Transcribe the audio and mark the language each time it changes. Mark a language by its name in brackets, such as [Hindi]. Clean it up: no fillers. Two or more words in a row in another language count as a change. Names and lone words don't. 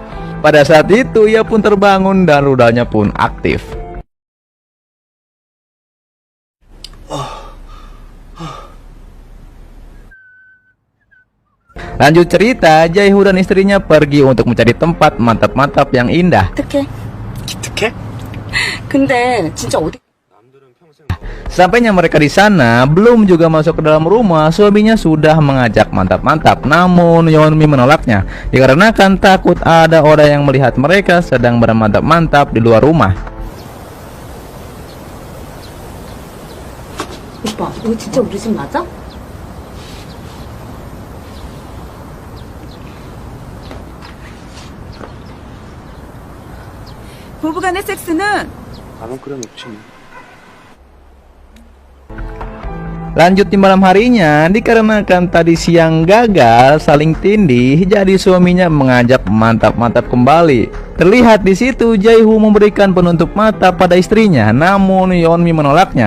[Indonesian] Pada saat itu ia pun terbangun dan rudalnya pun aktif. Lanjut cerita, Jae-hoo dan istrinya pergi untuk mencari tempat mantap-mantap yang indah. [Korean] 어떡해? 기특해? 근데 진짜 어디? [Indonesian] Sampainya mereka di sana, belum juga masuk ke dalam rumah, suaminya sudah mengajak mantap-mantap. Namun Yeonmi menolaknya, dikarenakan takut ada orang yang melihat mereka sedang bermantap-mantap di luar rumah. [Korean] 오빠, 이거 진짜 우리 집 맞아? 부부간의 섹스는 나는 그래 놓지. [Indonesian] Lanjut di malam harinya, dikarenakan tadi siang gagal saling tindih, jadi suaminya mengajak mantap-mantap kembali. Terlihat di situ Jae-hoo memberikan penutup mata pada istrinya, namun Yeonmi menolaknya.